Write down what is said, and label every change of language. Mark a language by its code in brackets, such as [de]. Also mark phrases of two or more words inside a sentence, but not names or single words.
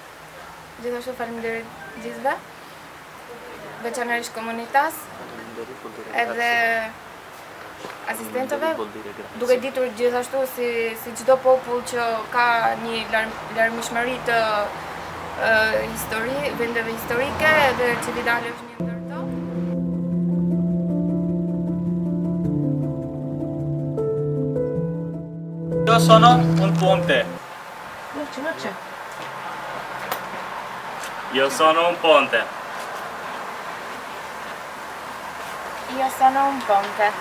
[sq] Gjithashtu faleminderit gjithëve, veçanërisht komunitas, edhe asistentëve, duke ditur gjithashtu si çdo popull që ka një larmishmëri të vendeve historike, edhe Cividale është një ndër to. [it] Io sono un ponte. Io sono un ponte. Io sono un ponte.